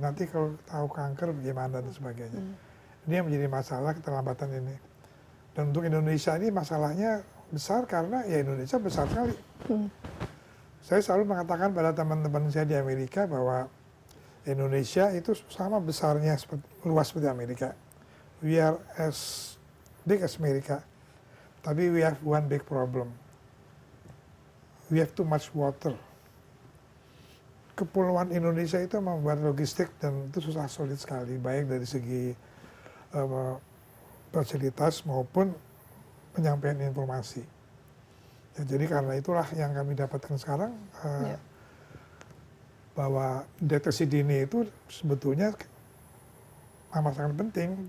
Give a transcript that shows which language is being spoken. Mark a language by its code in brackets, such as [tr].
[id] Nanti kalau tahu kanker bagaimana dan sebagainya. Ini yang menjadi masalah keterlambatan ini. Dan untuk Indonesia ini masalahnya besar karena ya Indonesia besar sekali. Saya selalu mengatakan pada teman-teman saya di Amerika bahwa Indonesia itu sama besarnya, luas seperti Amerika. [en] We are as big as Amerika, [id] tapi [en] we have one big problem. We have too much water. [id] Kepulauan Indonesia itu membuat logistik dan itu susah sulit sekali, baik dari segi fasilitas maupun penyampaian informasi. Ya, jadi karena itulah yang kami dapatkan sekarang, bahwa deteksi dini itu sebetulnya amat sangat penting.